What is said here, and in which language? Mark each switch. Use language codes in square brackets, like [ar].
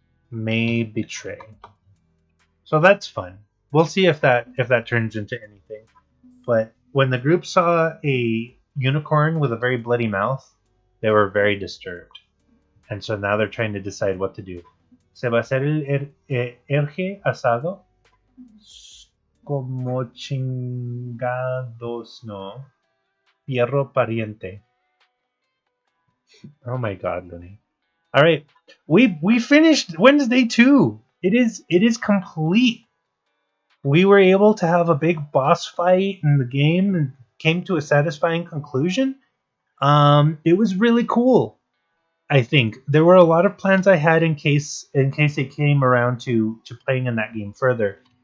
[en] May betray. So that's fun. We'll see if that turns into anything. But when the group saw a unicorn with a very bloody mouth, they were very disturbed. And so now they're trying to decide what to do. [es] Se va a hacer el erge asado como chingados, no. Fierro pariente. [en] Oh my god, Looney. All right, we finished Wednesday 2. It is complete. We were able to have a big boss fight in the game and came to a satisfying conclusion. It was really cool. I think there were a lot of plans I had in case it came around to playing in that game further.